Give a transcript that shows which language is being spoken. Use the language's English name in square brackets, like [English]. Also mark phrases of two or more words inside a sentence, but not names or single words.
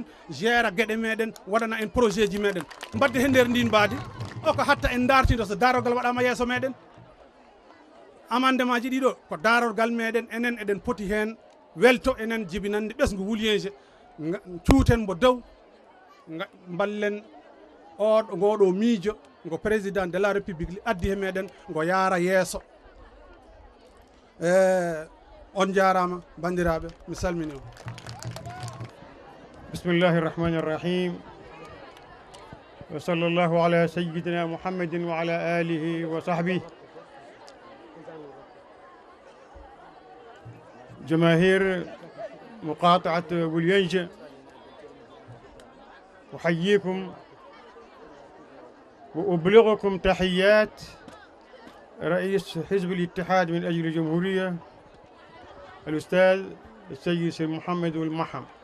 [Fula] gera gueɗe meɗen waɗana en projet ji meɗen mbadde he nder ndin mbaadi oko hatta en dartido so darorgal waɗama yeeso meɗen amendement ji ɗiɗo ko darorgal meɗen enen eɗen poti hen welto enen jibinande ɓesgu wuliyenje cuuten mbo dow ballen ngoɗo miijo ngo [French] président de la république [Fula] addi he meɗen ngo yaara yeeso on jarama bandiraɓe mi salmini on [Arabic] بسم الله الرحمن الرحيم وصلى الله على سيدنا محمد وعلى آله وصحبه جماهير مقاطعة ولينجة أحييكم وأبلغكم تحيات رئيس حزب الاتحاد من أجل الجمهورية الأستاذ السيد سيد محمد والمحم.